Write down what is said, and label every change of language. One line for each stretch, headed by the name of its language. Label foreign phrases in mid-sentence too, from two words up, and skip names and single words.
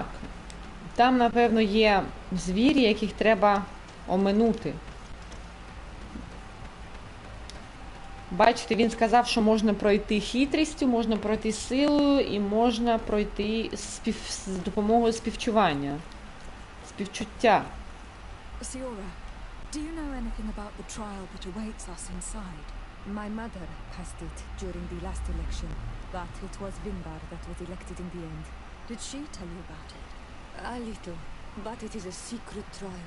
Ukrainian: Там, напевно, є звірі, яких треба оминути. Бачите, він сказав, що можна пройти хитрістю, можна пройти силою і можна пройти з допомогою співчування. Співчуття.
English: Siora, do you know anything about the trial that awaits us inside? My mother passed it during the last election, but it was Vimbar that was elected in the end. Did she tell you about it? A little, but it is a secret trial.